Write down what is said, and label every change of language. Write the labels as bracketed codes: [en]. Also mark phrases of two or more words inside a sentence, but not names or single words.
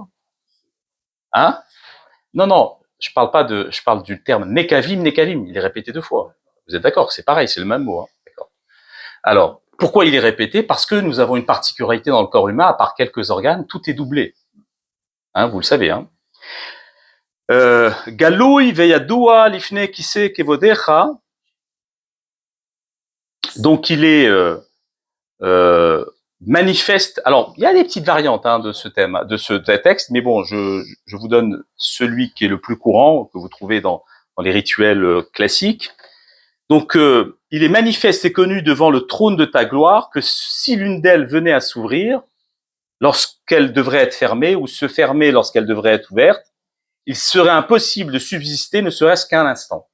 [fr] Hein? Non, je parle du terme Nekavim, il est répété 2 fois. Vous êtes d'accord? C'est pareil, c'est le même mot. Hein? D'accord. Alors, pourquoi il est répété? Parce que nous avons une particularité dans le corps humain, à part quelques organes, tout est doublé. Hein, vous le savez. Hein? [he] גלוי וידוע לפני כסא כבודך. [fr] Donc il est manifeste. Alors il y a des petites variantes de ce thème, de ce texte, mais bon, je vous donne celui qui est le plus courant, que vous trouvez dans les rituels classiques. Donc il est manifeste et connu devant le trône de ta gloire que si l'une d'elles venait à s'ouvrir lorsqu'elle devrait être fermée ou se fermer lorsqu'elle devrait être ouverte, il serait impossible de subsister ne serait-ce qu'un instant.